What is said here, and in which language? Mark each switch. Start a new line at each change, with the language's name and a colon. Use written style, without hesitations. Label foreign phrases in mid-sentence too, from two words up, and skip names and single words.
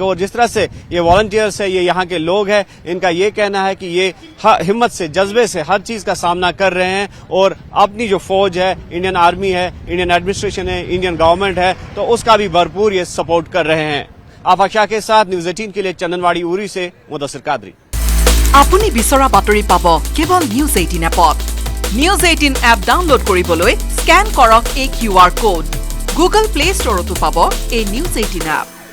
Hindi: और जिस तरह से ये वॉलंटियर्स है, ये यहाँ के लोग हैं, इनका ये कहना है कि ये हिम्मत से, जज्बे से हर चीज का सामना कर रहे हैं और अपनी जो फौज है,
English: Indian army
Hindi: है,
English: Indian administration
Hindi: है,
English: Indian government
Hindi: है, तो उसका भी भरपूर ये सपोर्ट कर रहे हैं। आफाक शाह के साथ न्यूज 18 के लिए चंदनवाड़ी उरी से मुदस्सिर कादरी।
Assamese: আপুনি বিচৰা বাতৰি পাব কেৱল নিউজ 18 এপত। নিউজ 18 এপ ডাউনলোড কৰিবলৈ স্কেন কৰক এই QR কোড। গুগল প্লে ষ্টৰতো পাব এই নিউজ 18 এপ।